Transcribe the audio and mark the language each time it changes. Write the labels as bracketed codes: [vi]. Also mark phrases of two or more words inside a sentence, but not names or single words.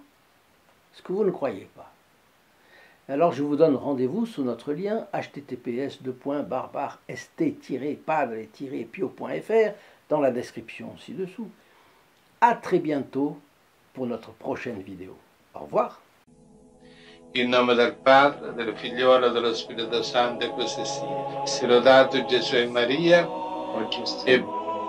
[fr] Est-ce que vous ne croyez pas? Alors je vous donne rendez-vous sous notre lien https://st-padre-pio.fr dans la description ci-dessous. À très bientôt pour notre prochaine vidéo. Au revoir. [it] In nome del Padre, del Figliolo e dello Spirito Santo, e così sia. Sia lodato Gesù e Maria, e